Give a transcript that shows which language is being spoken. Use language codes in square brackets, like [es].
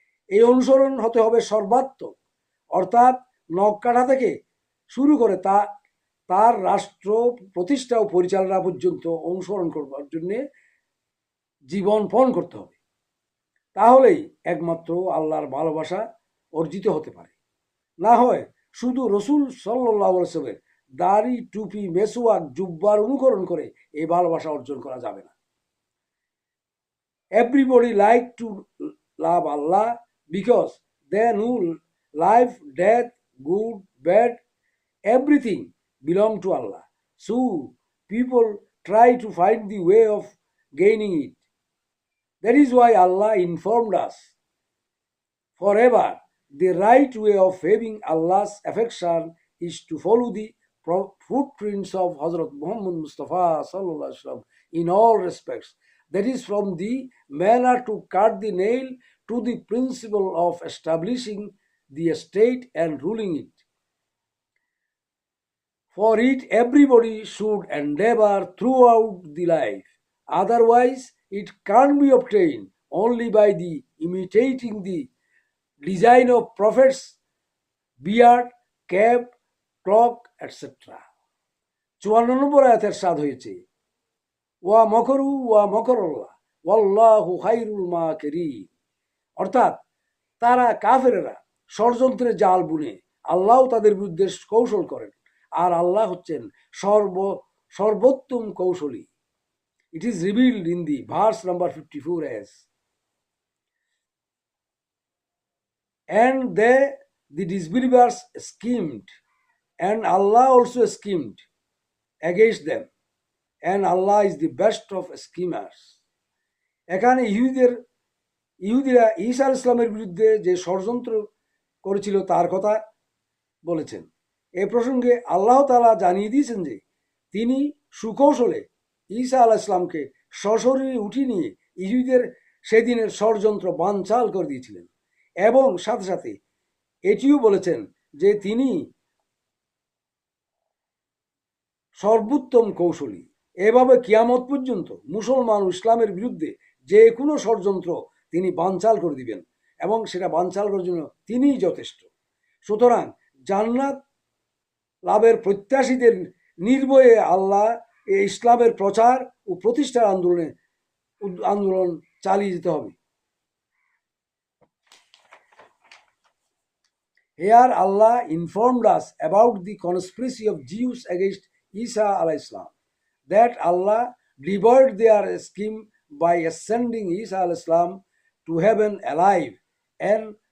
[bn] এই অনুসরণ হতে হবে সর্বাত্মক, অর্থাৎ নখ কাটা থেকে শুরু করে তার রাষ্ট্র প্রতিষ্ঠা ও পরিচালনা পর্যন্ত অনুসরণ করবার জন্য জীবন পণ করতে হবে। তাহলেই একমাত্র আল্লাহর ভালোবাসা অর্জিত হতে পারে। না হয় শুধু রসুল সাল্লাল্লাহু আলাইহি ওয়াসাল্লামের দাড়ি, টুপি, মেসওয়াক, জুব্বার অনুকরণ করে এই ভালোবাসা অর্জন করা যাবে না। [en] Everybody like to love Allah because they know life, death, good, bad, everything belong to Allah. So people try to find the way of gaining it. That is why Allah informed us forever the right way of having Allah's affection is to follow the footprints of Hazrat Muhammad Mustafa sallallahu alaihi wasallam in all respects. That is, from the manner to cut the nail to the principle of establishing the state and ruling it. For it, everybody should endeavor throughout the life. Otherwise, it can't be obtained only by the imitating the design of prophets, beard, cap, cloak, etc. [bn] 54 নম্বর আয়াতের সাদ হয়েছে [ar] ওয়া মকরু ওয়া মকরুল্লাহ ওয়াল্লাহু খায়রুল মাকিরিন, [bn] অর্থাৎ তারা কাফেরেরা ষড়যন্ত্রের জাল বুনে আল্লাহ তাদের বিরুদ্ধে কৌশল করেন, আর আল্লাহ হচ্ছেন সর্বোত্তম কৌশলী। [en] It is revealed in the verse number 54 as, and the disbelievers schemed, and Allah also schemed against them, and Allah is the best of schemers. [bn] এখানে ইহুদিরা ঈসা আলাইহিস সালামের বিরুদ্ধে যে ষড়যন্ত্র করেছিল তার কথা বলেছেন। এ প্রসঙ্গে আল্লাহ তাআলা জানিয়ে দিয়েছেন যে তিনি সুকৌশলে ঈসা আলাইহিস সালামকে সশরীরে উঠিয়ে নিয়ে ইহুদিদের সেদিনের ষড়যন্ত্র বানচাল করে দিয়েছিলেন, এবং সাথে সাথে এটিও বলেছেন যে তিনি সর্বোত্তম কৌশলী। এভাবে কিয়ামত পর্যন্ত মুসলমান ও ইসলামের বিরুদ্ধে যে কোনো ষড়যন্ত্র তিনি বানচাল করে দিবেন, এবং সেটা বানচাল করার জন্য তিনিই যথেষ্ট। সুতরাং জান্নাত লাভের প্রত্যাশীদের নির্ভয়ে আল্লাহ ইসলামের প্রচার ও প্রতিষ্ঠার আন্দোলন চালিয়ে যেতে হবে। [en] Here Allah informed us about the conspiracy of Jews against Isa alayhi salam, that Allah delivered their scheme by ascending Isa alayhi salam to heaven alive, and